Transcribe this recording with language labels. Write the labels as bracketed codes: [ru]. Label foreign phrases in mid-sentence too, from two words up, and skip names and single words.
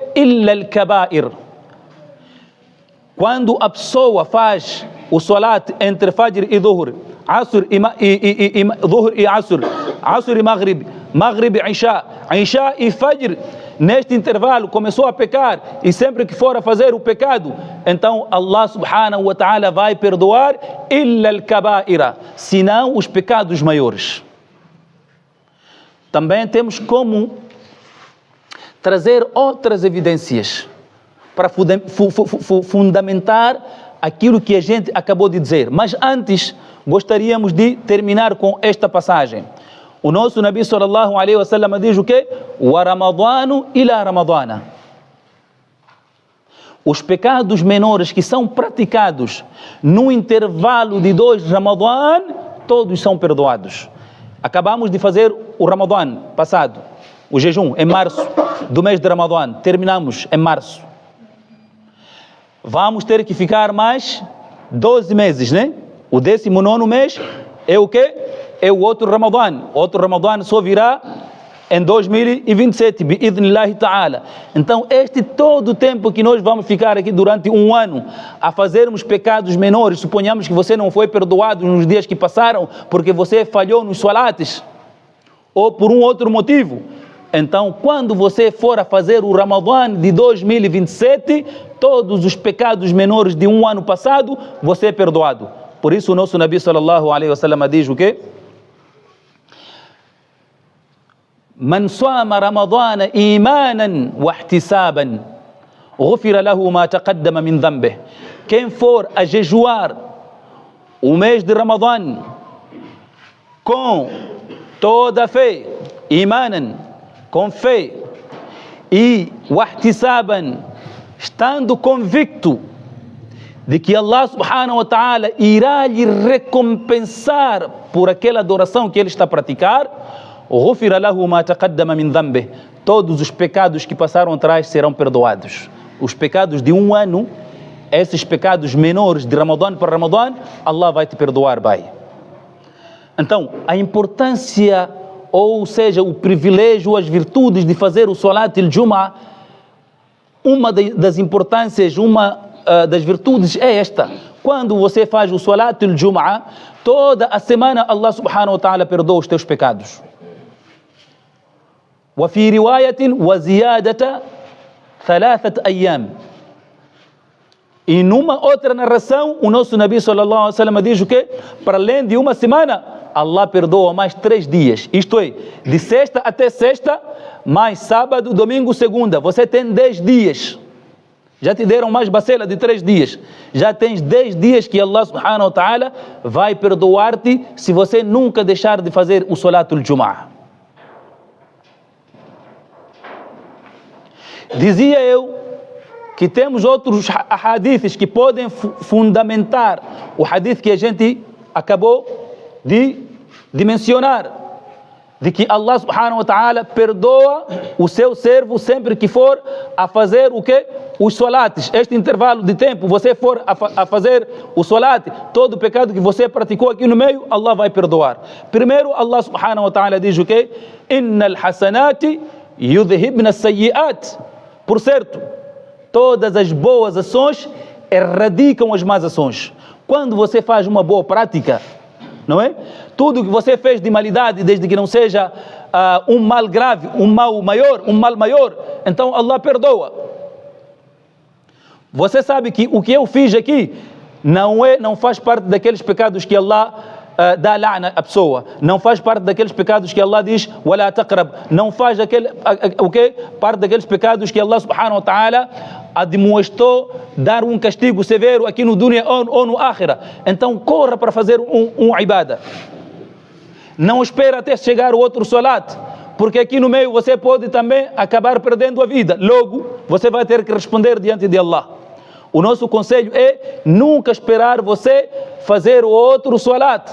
[ar] إلا الكبائر. [pt] Quando a pessoa faz o salat entre Fajr e Dhuhr, Asr e Dhuhr e Asr, Asr e Maghrib, Maghrib e Isha, Isha e Fajr, neste intervalo começou a pecar e sempre que for a fazer o pecado, então Allah [ar] سبحانه وتعالى [pt] vai perdoar [ar] إلا الكبائر, [pt] senão os pecados maiores. Também temos como trazer outras evidências para fundamentar aquilo que a gente acabou de dizer. Mas antes, gostaríamos de terminar com esta passagem. O nosso Nabi [ar] صلى الله عليه وسلم [pt] diz o quê? [ar] ورمضان إلى رمضان. [pt] Os pecados menores que são praticados no intervalo de 2 Ramadã, todos são perdoados. Acabamos de fazer o Ramadã passado. o jejum em março do mês de Ramadã, terminamos em março. Vamos ter que ficar mais 12 meses, né? O 19º mês é o quê? É o outro Ramadã. Outro Ramadã só virá em 2027, [ar] بإذن الله تعالى. [pt] Então, todo o tempo que nós vamos ficar aqui durante um ano a fazermos pecados menores, suponhamos que você não foi perdoado nos dias que passaram porque você falhou nos salates ou por um outro motivo. Então, quando você for a fazer o Ramadã de 2027, todos os pecados menores de um ano passado, você é perdoado. Por isso o nosso Nabi [ar] صلى الله عليه وسلم [pt] diz o quê? [ar] من صام رمضان إيمانا واحتسابا غفر له ما تقدم من ذنبه. [pt] Quem for a jejuar o mês de Ramadã com toda a fé, imanan, com fé, e [ar] واحتسابا, [pt] estando convicto de que Allah [ar] سبحانه وتعالى [pt] irá lhe recompensar por aquela adoração que ele está a praticar, [ar] غُفِرَ لَهُ مَا تَقَدَّمَ مِنْ ذَنْبِهِ, [pt] todos os pecados que passaram atrás serão perdoados. Os pecados de um ano, esses pecados menores de Ramadã para Ramadã, Allah vai te perdoar, bai. Então, a importância, ou seja, o privilégio, as virtudes de fazer o [ar] صلاة الجمعة, [pt] uma das importâncias, das virtudes é esta. Quando você faz o [ar] صلاة الجمعة, [pt] toda a semana Allah [ar] سبحانه وتعالى [pt] perdoa os teus pecados. [ar] وفي رواية وزيادة 3 أيام. [pt] E numa outra narração, o nosso Nabi [ar] صلى الله عليه وسلم [pt] diz o quê? Para além de uma semana, Allah perdoa mais 3 dias. Isto é, de sexta até sexta, mais sábado, domingo, segunda. Você tem 10 dias. Já te deram mais bacela de 3 dias. Já tens 10 dias que Allah [ar] سبحانه وتعالى [pt] vai perdoar-te se você nunca deixar de fazer o [ar] صلاة الجمعة. [pt] Dizia eu que temos outros hadiths que podem fundamentar o hadith que a gente acabou de mencionar, de que Allah [ar] سبحانه وتعالى [pt] perdoa o seu servo sempre que for a fazer o quê? Os salates. Este intervalo de tempo, você for a fazer o salate, todo o pecado que você praticou aqui no meio, Allah vai perdoar. Primeiro, Allah [ar] سبحانه وتعالى [pt] diz o quê? [ar] إن الحسنات يذهبن السيئات. [pt] Por certo, todas as boas ações erradicam as más ações. Quando você faz uma boa prática, não é? Tudo que você fez de malidade, desde que não seja um mal grave, um mal maior, então Allah perdoa. Você sabe que o que eu fiz aqui não faz parte daqueles pecados que Allah dá la'na à pessoa, não faz parte daqueles pecados que Allah diz [ar] ولا تقرب, [pt] não faz parte daqueles pecados que Allah [ar] سبحانه وتعالى [pt] admoestou dar um castigo severo aqui no dunya ou no akhira. Então corra para fazer um ibada, não espera até chegar o outro salat, porque aqui no meio você pode também acabar perdendo a vida, logo você vai ter que responder diante de Allah. O nosso conselho é nunca esperar você fazer o outro salat.